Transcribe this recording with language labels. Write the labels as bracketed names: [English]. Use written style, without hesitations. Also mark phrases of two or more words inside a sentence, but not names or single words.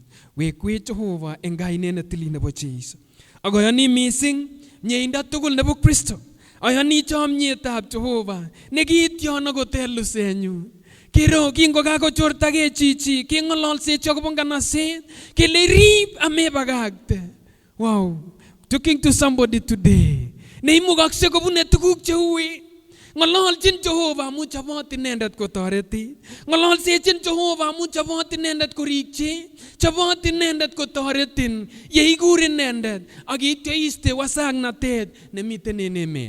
[Kalenjin] Wekwech Jehova en kainet netilil nebo Jeiso. Ak ayoni mising mieindo tugul nebo Kristo. Ayoni chomyetab Jehova nekiityon akot en lusenyu. Kiro kingokakochortage chichi keng'ololsechi akobo nganaset kele rib amebakakte. [English] Wow, talking to somebody today [Kalenjin] neimukakse kobune tuguk cheui. Ng'ololchin Jehova amu chobot inendet kotoreti. Ng'ololsechin Jehova amu chobot inendet korikchi. Chobot inendet kotoretin yeikur inendet ak ityo iste wasaknatet nemiten en emet.